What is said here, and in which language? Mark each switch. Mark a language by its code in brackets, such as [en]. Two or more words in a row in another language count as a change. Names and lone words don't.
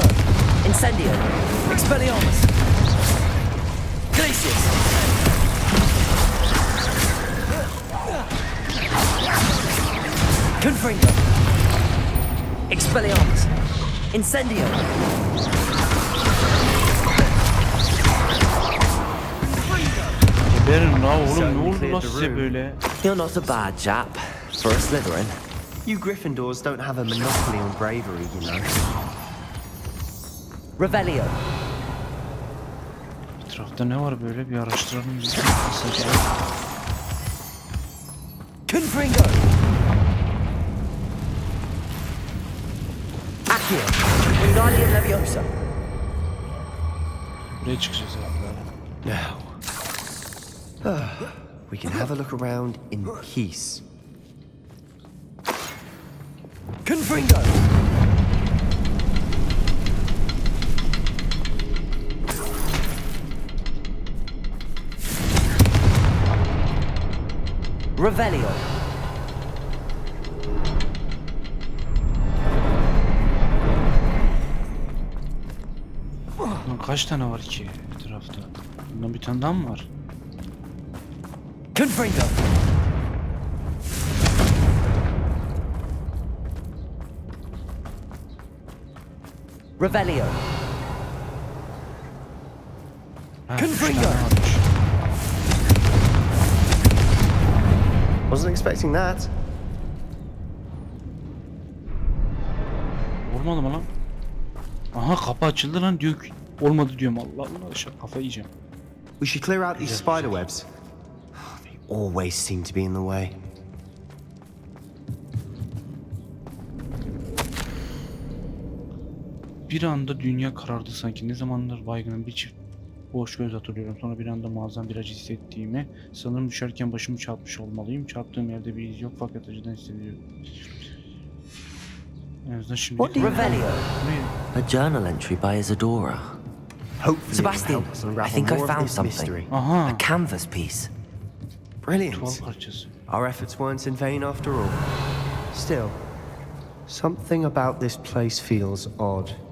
[tr] Incendio. Expelliarmus. Glacius. Confringo. Expelliarmus. Incendio. Geberin la oğlum, ne oldu lan size böyle? [en] You're not a bad chap for a Slytherin. You Gryffindors don't have a monopoly on bravery, you know. Revelio. [tr] Etrafta ne var böyle bir araştıralım. Kısaca. Confringo! Accio! Wingardium Leviosa! Buraya çıkacağız abi. [en] Now, we can have a look around in peace. Confringo! Revelio! [tr] Lan kaç tane var ki etrafta? Bundan bir tane daha mı var? Confringo! Revelio! Confringo! [en] Wasn't expecting that. [tr] Olmadı mı lan? Aha kapı açıldı lan diyor ki. Olmadı diyorum Allah Allah kafa yiyeceğim. [en] We should clear out these spider webs. They always seem to be in the way. [tr] Bir anda dünya karardı sanki. Ne zamandır baygınım bir çift boş göz hatırlıyorum. Sonra bir anda muazzam bir acı hissettiğimi, sanırım düşerken başımı çarpmış olmalıyım. Çarptığım yerde bir iz yok fakat acıdan hissediyorum. En azından şimdi... Revelio. [en] A journal entry by Isadora. Sebastian, I think I found something. A canvas piece. Brilliant. Our efforts weren't in vain after all. Still, something about this place feels odd.